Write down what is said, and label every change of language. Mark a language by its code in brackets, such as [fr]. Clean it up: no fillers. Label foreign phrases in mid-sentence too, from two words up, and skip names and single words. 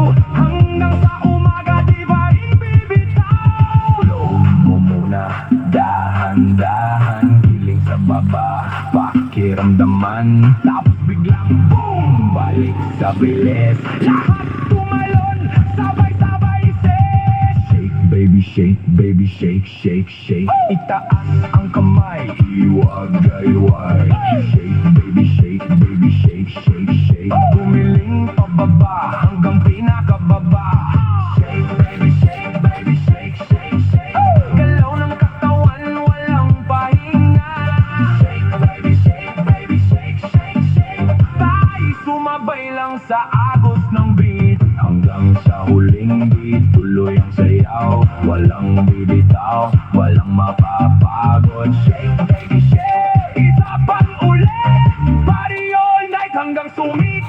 [tl] Hanggang sa umaga, di ba rin bibitaw? Loob mo muna, dahan-dahan. Giling sa baba, pakiramdaman. Tapos biglang boom, balik sa bilis. Lahat tumalon, sabay-sabay [en] shake, baby shake, baby shake, shake, shake. [tl] Itaas ang kamay, iwag-ayway. [en] Shake, baby shake, baby shake, shake, shake. [tl] Gumiling pababa hanggang pinakababa. [en] Shake, baby shake, baby shake, shake, shake. [tl] Galaw ng katawan, walang pahinga. [en] Shake, baby shake, baby shake, shake, shake. [tl] Tayo sumabay lang sa agos ng beat. Hanggang sa huling beat, tuloy ang sayaw. Walang bibitaw, walang mapapagod. [en] Shake, baby shake, [tl] isa pang ulit. [en] Party all night [tl] hanggang sumi